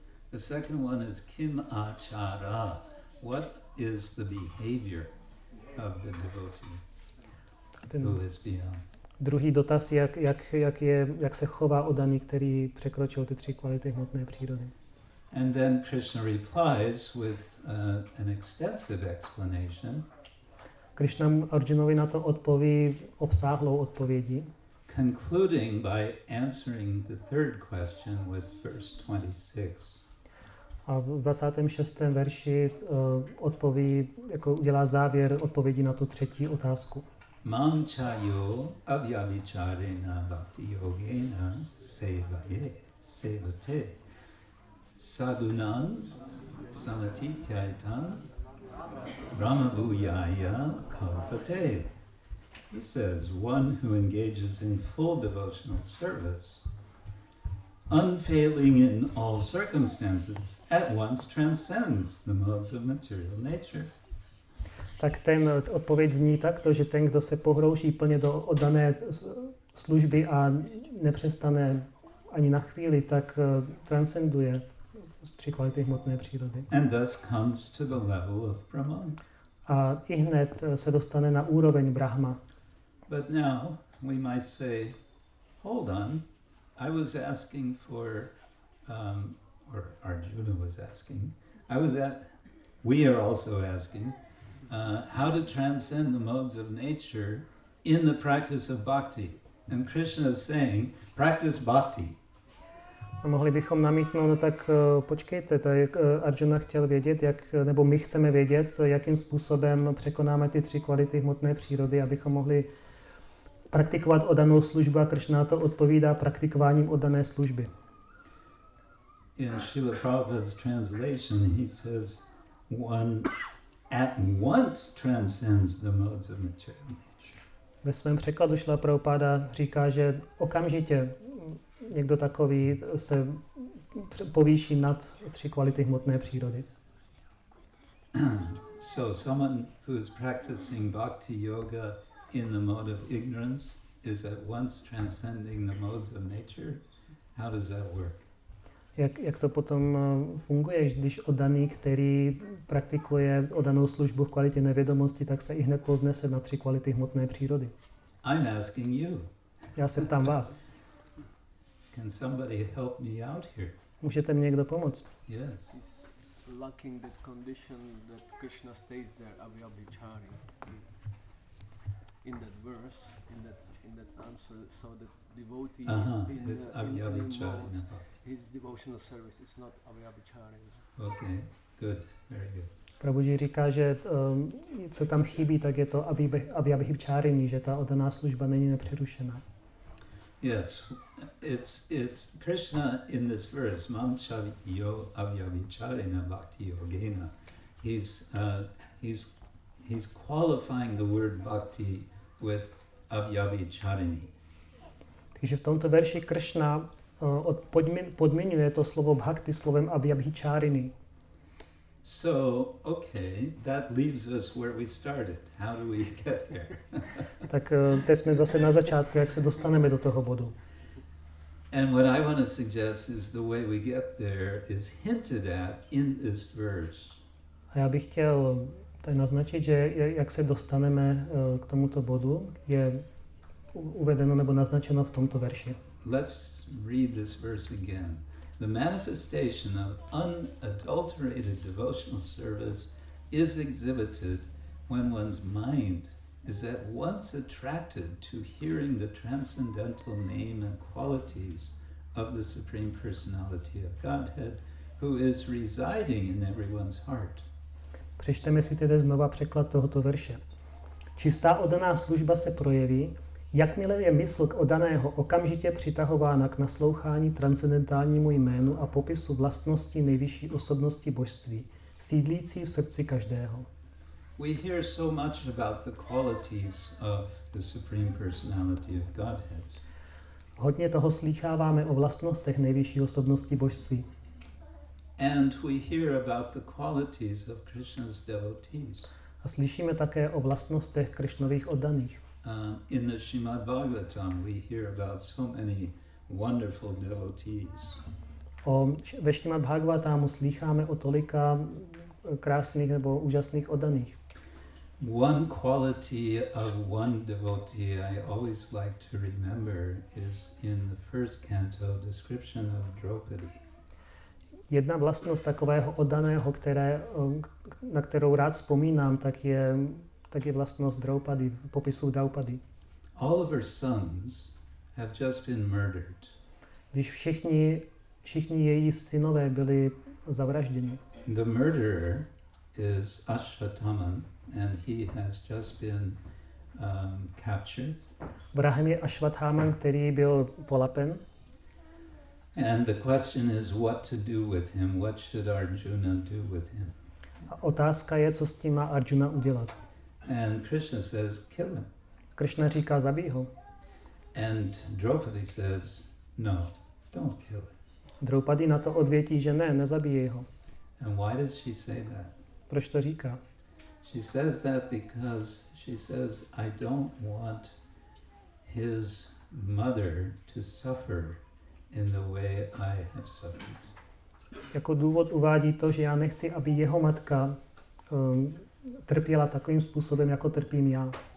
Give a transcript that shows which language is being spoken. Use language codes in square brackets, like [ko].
[en] The second one is [sa] kim achara. [en] What is the behavior of the devotee who is beyond? [cs] Druhý dotaz je, jak se chová oddaný, který překročil ty 3 kvality hmotné přírody. [en] And then Krishna replies with an extensive explanation. [cs] Krishna Arjunovi na to odpoví obsáhlou odpovědí. [en] Concluding by answering the third question with verse 26. [cs] A v 26. verši odpoví, jako udělá závěr odpovědi na tu 3. otázku. [sa] Mam chayo avyavicharena bhakti yogena sevate sadhunan samatityaitan brahmabhuyaya kalpate. [en] He says, one who engages in full devotional service, unfailing in all circumstances, at once transcends the modes of material nature. [cs] Tak ten odpověď zní takto, že ten, kdo se pohrouží plně do oddané služby a nepřestane ani na chvíli, tak transcenduje 3 kvality hmotné přírody. [en] And thus comes to the level of Brahman. [cs] A i hned se dostane na úroveň Brahma. [en] But now we might say, hold on, I was asking for, or Arjuna was asking, we are also asking, how to transcend the modes of nature in the practice of bhakti. And Krishna is saying, practice bhakti. [cs] A mohli bychom namítnout, no tak počkejte, tak Arjuna chtěl vědět, nebo my chceme vědět, jakým způsobem překonáme ty 3 kvality hmotné přírody, abychom mohli praktikovat oddanou službu, a Krishna to odpovídá praktikováním oddané služby. [en] In Srila Prabhupada's translation, he says, one at once transcends the modes of material nature. [cs] Ve svém překladu Šrila Prabhupáda říká, že okamžitě někdo takový se povýší nad 3 kvality hmotné přírody. [en] So someone who is practicing bhakti yoga in the mode of ignorance is at once transcending the modes of nature. How does that work? [cs] Jak to potom funguje, když oddaný, který praktikuje oddanou službu v kvalitě nevědomosti, tak se i hned poznese na 3 kvality hmotné přírody? [en] I'm asking you. [cs] Já se ptám vás. [en] Can somebody help me out here? [cs] Můžete mi někdo pomoct? [en] Yes. He's lacking the condition that Krishna states there, avyabhichari, in that verse, in that answer, so that devotee It's avyabhichari. his devotional service is not avyabhichari. Okay, good, very good. [cs] Prabhuji říká, že co tam chybí, tak je to avyabhicharini, že ta oddaná služba není nepřerušená. [en] Yes, it's Krishna in this verse, [sa] Mam Chaviyo Avyabhicharina Bhakti Yogena. [en] He's qualifying the word bhakti with avyabhicharini. [cs] Takže v tomto verši Krishna podmiňuje to slovo bhakti slovem avyabhicharini. [en] So, okay, that leaves us where we started. How do we get there? [cs] Tak teď jsme zase na začátku, jak se dostaneme do toho bodu. [en] And what I want to suggest is the way we get there is hinted at in this verse. [cs] A já bych chtěl tady naznačit, že jak se dostaneme k tomuto bodu, je uvedeno nebo naznačeno v tomto verši. [en] Let's read this verse again. The manifestation of unadulterated devotional service is exhibited when one's mind is at once attracted to hearing the transcendental name and qualities of the Supreme Personality of Godhead, who is residing in everyone's heart. [cs] Přečteme si tedy znova překlad tohoto verše. Čistá oddaná služba se projeví, jakmile je mysl k oddaného okamžitě přitahována k naslouchání transcendentálnímu jménu a popisu vlastností nejvyšší osobnosti božství, sídlící v srdci každého. [en] We hear so much about the qualities of the Supreme Personality of Godhead. [cs] Hodně toho slýcháváme o vlastnostech nejvyšší osobnosti božství. [en] And we hear about the qualities of Krishna's devotees. [cs] A slyšíme také o vlastnostech Krišnových oddaných. [en] In the Srimad Bhagavatam we hear about so many wonderful devotees. [cs] Ve Šrimad Bhagavatamu slýcháme o tolika krásných nebo úžasných oddaných. [en] One quality of one devotee I always like to remember is in the first canto description of Draupadi. [cs] Jedna vlastnost takového oddaného, na kterou rád vzpomínám, tak je vlastnost Draupadi, popisu Draupadi. [en] All of her sons have just been murdered. [cs] Když všichni její synové byli zavražděni. [en] The murderer is Ashvatthama, and he has just been captured. [cs] Vrahem je Ashvatthama, který byl polapen. [en] And the question is what to do with him. What should Arjuna do with him? [cs] A otázka je, co s tím má Arjuna udělat. [en] And Krishna says, kill him. [cs] Krishna říká, zabij ho. [en] And Draupadi says, no, don't kill him. [cs] Draupadi na to odvětí, že ne, nezabíjej ho. [en] And why does she say that? [cs] Proč to říká? [en] She says that because she says, I don't want his mother to suffer in the way I have suffered. [cs] Jako důvod uvádí to, že já nechci, aby jeho matka trpěla takovým způsobem, jako trpím já.